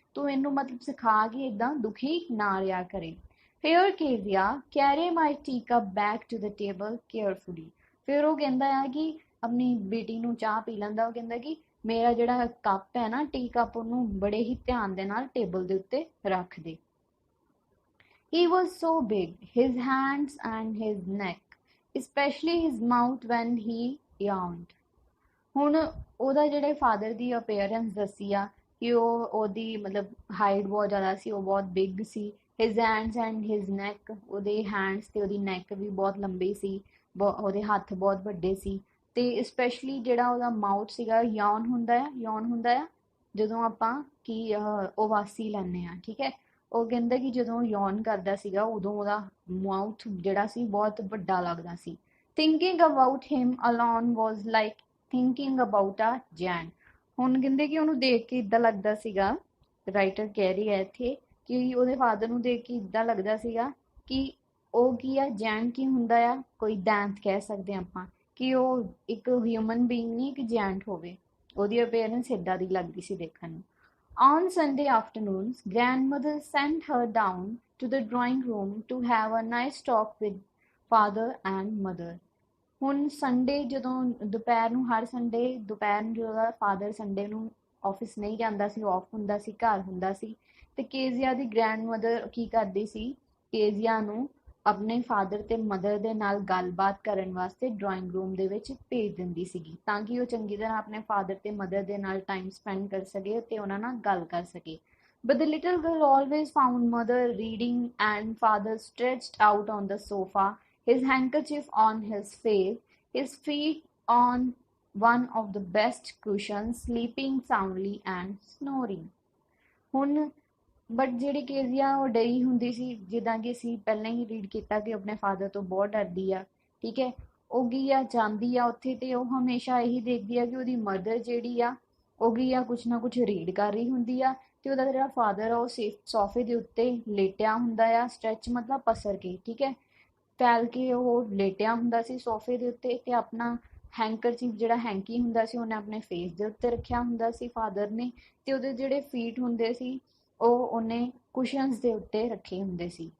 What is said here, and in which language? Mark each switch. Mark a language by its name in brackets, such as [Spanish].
[Punjabi] ਤੂੰ ਇਹਨੂੰ ਮਤਲਬ ਸਿਖਾ ਕਿ ਇਦਾਂ ਦੁਖੀ ਨਾ ਰਿਹਾ ਕਰੇ। [English] Here Kezia, carry my teacup back to the table carefully. [Punjabi] ਫਿਰ ਉਹ ਕਹਿੰਦਾ ਆ ਕਿ ਆਪਣੀ ਬੇਟੀ ਨੂੰ ਚਾਹ ਪੀ ਲੈਂਦਾ, ਉਹ ਕਹਿੰਦਾ ਕਿ ਮੇਰਾ ਜਿਹੜਾ ਕੱਪ ਹੈ ਨਾ, ਟੀ ਕੱਪ, ਉਹਨੂੰ ਬੜੇ ਹੀ ਧਿਆਨ ਦੇ ਨਾਲ ਟੇਬਲ ਦੇ ਉੱਤੇ ਰੱਖ ਦੇ। [English] He was so big, his hands and his neck, especially his mouth when he yawned. [Punjabi] ਹੁਣ ਉਹਦਾ ਜਿਹੜੇ ਫਾਦਰ ਦੀ ਅਪੀਅਰੈਂਸ ਦੱਸੀ ਆ ਕਿ ਉਹਦੀ ਮਤਲਬ ਹਾਈਟ ਬਹੁਤ ਜ਼ਿਆਦਾ ਸੀ, ਉਹ ਬਹੁਤ big ਸੀ, [English] his hands and his neck, [Punjabi] ਉਹਦੇ ਹੈਂਡਸ ਤੇ ਉਹਦੀ ਨੈਕ ਵੀ ਬਹੁਤ ਲੰਬੀ ਸੀ, ਉਹਦੇ ਹੱਥ ਬਹੁਤ ਵੱਡੇ ਸੀ। ਤੇ ਸਪੈਸ਼ਲੀ ਜਿਹੜਾ ਉਹਦਾ ਮਾਊਥ ਸੀਗਾ, ਯੌਨ ਹੁੰਦਾ ਆ ਜਦੋਂ ਆਪਾਂ ਕੀ ਉਵਾਸੀ ਲੈਂਦੇ ਆ, ਠੀਕ ਹੈ। ਉਹ ਕਹਿੰਦਾ ਕਿ ਜਦੋਂ ਯੌਨ ਕਰਦਾ ਸੀਗਾ ਉਦੋਂ ਉਹਦਾ ਮਾਊਥ ਜਿਹੜਾ ਸੀ ਬਹੁਤ ਵੱਡਾ ਲੱਗਦਾ ਸੀ। [English] Thinking about him alone was like thinking about a giant. [Punjabi] ਹੁਣ ਕਹਿੰਦੇ ਕਿ ਉਹਨੂੰ ਦੇਖ ਕੇ ਇਦਾਂ ਲੱਗਦਾ ਸੀਗਾ, ਰਾਈਟਰ ਕਹਿ ਰਹੀ ਹੈ ਇੱਥੇ ਕਿ ਉਹਦੇ ਫਾਦਰ ਨੂੰ ਦੇਖ ਕੇ ਇਦਾਂ ਲੱਗਦਾ ਸੀਗਾ ਕਿ ਉਹ ਕੀ ਆ, ਜੈਨ ਕੀ ਹੁੰਦਾ ਆ, ਕੋਈ ਦੈਂਤ ਕਹਿ ਸਕਦੇ ਆਪਾਂ, ਕਿ ਉਹ ਇੱਕ ਹਿਊਮਨ ਬੀਇੰਗ ਨਹੀਂ, ਇੱਕ ਜੈਂਟ ਹੋਵੇ। ਉਹਦੀ ਅਪੀਅਰੈਂਸ ਇਦਾਂ ਦੀ ਲੱਗਦੀ ਸੀ ਦੇਖਣ ਨੂੰ। [English] On Sunday afternoons, grandmother sent her down to the drawing room to have a nice talk with father and mother. [Punjabi] ਹੁਣ ਸੰਡੇ ਜਦੋਂ ਦੁਪਹਿਰ ਨੂੰ, ਹਰ ਸੰਡੇ ਦੁਪਹਿਰ ਨੂੰ ਜਦੋਂ ਫਾਦਰ ਸੰਡੇ ਨੂੰ ਆਫਿਸ ਨਹੀਂ ਜਾਂਦਾ ਸੀ, ਆਫ ਹੁੰਦਾ ਸੀ, ਘਰ ਹੁੰਦਾ ਸੀ, ਤੇ ਕੇਜ਼ੀਆ ਦੀ ਗ੍ਰੈਂਡਮਦਰ ਕੀ ਕਰਦੀ ਸੀ, ਕੇਜ਼ੀਆ ਨੂੰ ਆਪਣੇ ਫਾਦਰ ਤੇ ਮਦਰ ਦੇ ਨਾਲ ਗੱਲਬਾਤ ਕਰਨ ਵਾਸਤੇ ਡਰਾਇੰਗ ਰੂਮ ਦੇ ਵਿੱਚ ਭੇਜ ਦਿੰਦੀ ਸੀਗੀ, ਤਾਂ ਕਿ ਉਹ ਚੰਗੀ ਤਰ੍ਹਾਂ ਆਪਣੇ ਫਾਦਰ ਤੇ ਮਦਰ ਦੇ ਨਾਲ ਟਾਈਮ ਸਪੈਂਡ ਕਰ ਸਕੇ ਤੇ ਉਹਨਾਂ ਨਾਲ ਗੱਲ ਕਰ ਸਕੇ। [English] But the little girl always found mother reading and father stretched out on the sofa, his handkerchief on his face, his feet on one of the best cushions, sleeping soundly and snoring. [Punjabi] ਹੁਣ but ਜਿਹੜੀ ਕੇਜ਼ੀਆ ਉਹ ਡਰੀ ਹੁੰਦੀ ਸੀ, ਜਿੱਦਾਂ ਕਿ ਅਸੀਂ ਪਹਿਲਾਂ ਹੀ read ਕੀਤਾ ਕਿ ਆਪਣੇ ਫਾਦਰ ਤੋਂ ਬਹੁਤ ਡਰਦੀ ਆ, ਠੀਕ ਹੈ। ਉਹ ਗਈ ਆ, ਜਾਂਦੀ ਆ ਉੱਥੇ ਤੇ ਉਹ ਹਮੇਸ਼ਾ ਇਹੀ ਦੇਖਦੀ ਆ ਕਿ ਉਹਦੀ ਮਦਰ ਜਿਹੜੀ ਆ ਉਹ ਗਈ ਆ ਕੁਛ ਨਾ ਕੁਛ ਰੀਡ ਕਰ ਰਹੀ ਹੁੰਦੀ ਆ, ਤੇ ਉਹਦਾ ਜਿਹੜਾ ਫਾਦਰ ਆ ਉਹ ਸੋਫੇ ਦੇ ਉੱਤੇ ਲੇਟਿਆ ਹੁੰਦਾ ਆ, ਸਟ੍ਰੈਚ ਮਤਲਬ ਪਸਰ ਕੇ, ਠੀਕ ਹੈ, ਫੈਲ ਕੇ ਉਹ ਲੇਟਿਆ ਹੁੰਦਾ ਸੀ ਸੋਫੇ ਦੇ ਉੱਤੇ, ਤੇ ਆਪਣਾ ਹੈਂਕਰਚੀਫ ਜਿਹੜਾ ਹੈਂਕੀ ਹੁੰਦਾ ਸੀ ਉਹਨੇ ਆਪਣੇ ਫੇਸ ਦੇ ਉੱਤੇ ਰੱਖਿਆ ਹੁੰਦਾ ਸੀ ਫਾਦਰ ਨੇ, ਤੇ ਉਹਦੇ ਜਿਹੜੇ ਫੀਟ ਹੁੰਦੇ ਸੀ ਉਹ ਉਹਨੇ ਕੁਸ਼ਨਸ ਦੇ ਉੱਤੇ ਰੱਖੇ ਹੁੰਦੇ ਸੀ।